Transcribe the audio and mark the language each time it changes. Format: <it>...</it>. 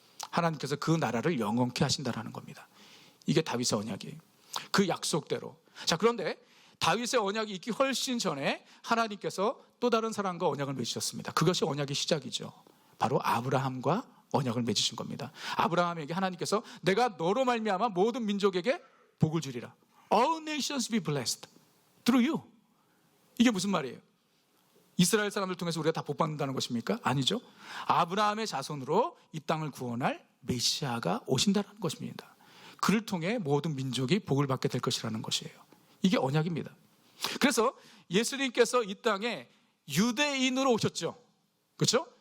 <ko>하나님께서 그 나라를 영원케 하신다라는 겁니다. 이게 다윗의 언약이에요. 그 약속대로. 자, 그런데 다윗의 언약이 있기 훨씬 전에 하나님께서 또 다른 사람과 언약을 맺으셨습니다. 그것이 언약의 시작이죠. 바로 아브라함과 언약을 맺으신 겁니다. 아브라함에게 하나님께서 내가 너로 말미암아 모든 민족에게 복을 주리라.</ko> <en>All nations be blessed through you.</en> <ko>이게 무슨 말이에요? 이스라엘 사람들 통해서 우리가 다 복받는다는 것입니까? 아니죠. 아브라함의 자손으로 이 땅을 구원할 메시아가 오신다는 것입니다. 그를 통해 모든 민족이 복을 받게 될 것이라는 것이에요. 이게 언약입니다. 그래서 예수님께서 이 땅에 유대인으로 오셨죠. 그렇죠?</ko>